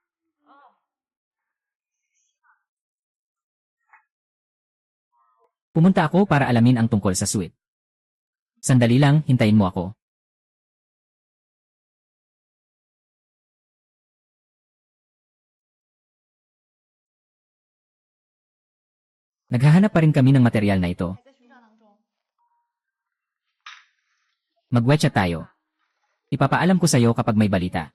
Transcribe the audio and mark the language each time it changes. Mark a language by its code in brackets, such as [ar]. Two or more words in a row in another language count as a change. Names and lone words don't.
[tl] Pumunta ako para alamin ang tungkol sa suite. Sandali lang, hintayin mo ako. Naghahanap pa rin kami ng material na ito. [zh] 还在寻找当中。 [tl] Mag-WeChat tayo. Ipapaalam ko sa'yo kapag may balita.